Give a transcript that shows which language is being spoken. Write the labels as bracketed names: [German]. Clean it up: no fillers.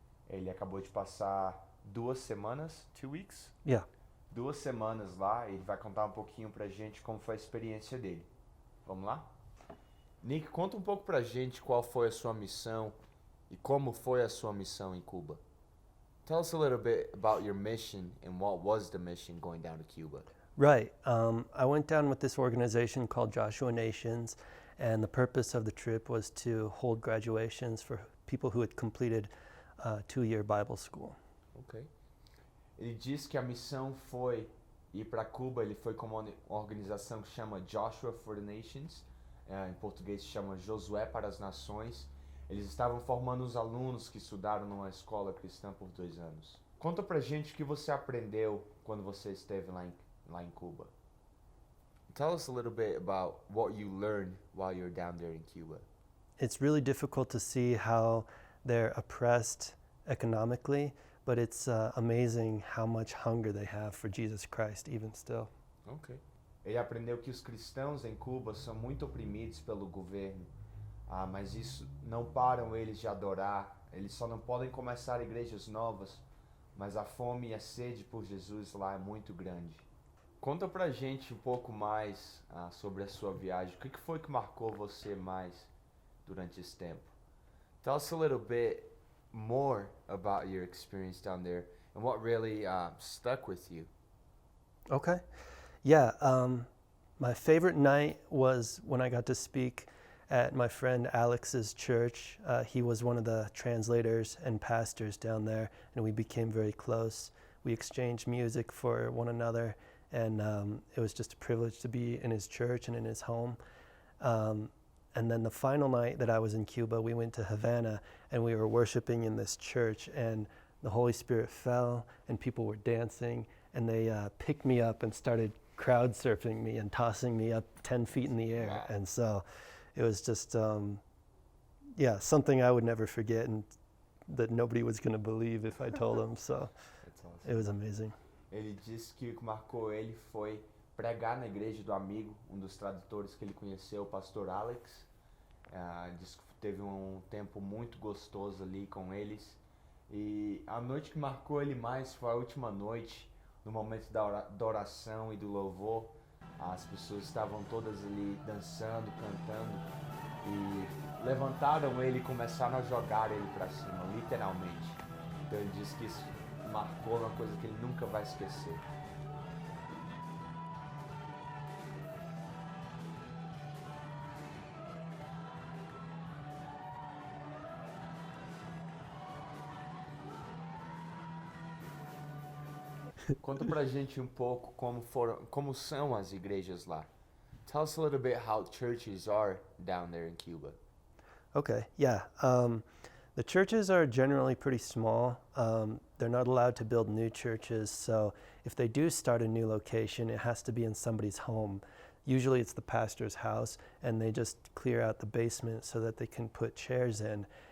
[Portuguese] Ele acabou de passar 2 semanas, [English] 2 weeks, Yeah. [Portuguese] 2 semanas lá. Ele vai contar um pouquinho pra gente como foi a experiência dele. Vamos lá? Nick, conta um pouco pra gente qual foi a sua missão e como foi a sua missão em Cuba. [English] Tell us a little bit about your mission and what was the mission going down to Cuba. Right. I went down with this organization called Joshua Nations, and the purpose of the trip was to hold graduations for people who had completed 2-year Bible school. Ok. [Portuguese] Ele diz que a missão foi ir para Cuba. Ele foi com uma organização que chama Joshua for the Nations, em português se chama Josué para as Nações. Eles estavam formando os alunos que estudaram numa escola cristã por 2 anos. Conta pra gente o que você aprendeu quando você esteve lá em Cuba. [English] Tell us a little bit about what you learned while you were down there in Cuba. It's really difficult to see how they're oppressed economically, but it's amazing how much hunger they have for Jesus Christ, even still. Ok. [Portuguese] Ele aprendeu que os cristãos em Cuba são muito oprimidos pelo governo, mas isso não param eles de adorar. Eles só não podem começar igrejas novas, mas a fome e a sede por Jesus lá é muito grande. Conta pra gente um pouco mais sobre a sua viagem. O que foi que marcou você mais durante esse tempo? [English] Tell us a little bit more about your experience down there and what really stuck with you. Okay. Yeah. My favorite night was when I got to speak at my friend Alex's church. He was one of the translators and pastors down there, and we became very close. We exchanged music for one another, and it was just a privilege to be in his church and in his home. And then the final night that I was in Cuba, we went to Havana, and we were worshiping in this church, and the Holy Spirit fell, and people were dancing, and they picked me up and started crowd surfing me and tossing me up 10 feet in the air. Wow. And so it was just, something I would never forget, and that nobody was going to believe if I told them. So That's awesome. it was amazing. [Portuguese] Ele disse que o que marcou ele foi pregar na igreja do amigo, um dos tradutores que ele conheceu, o pastor Alex. Disse que teve um tempo muito gostoso ali com eles. E a noite que marcou ele mais foi a última noite, no momento da oração e do louvor. As pessoas estavam todas ali dançando, cantando e levantaram ele e começaram a jogar ele para cima, literalmente. Então ele disse que isso marcou uma coisa que ele nunca vai esquecer. Conta pra gente um pouco como são as igrejas lá. [English] Tell us a little bit how churches are down there in Cuba. Okay, yeah. The churches are generally pretty small. They're not allowed to build new churches, so if they do start a new location, it has to be in somebody's home. Usually it's the pastor's house, and they just clear out the basement so that they can put chairs in.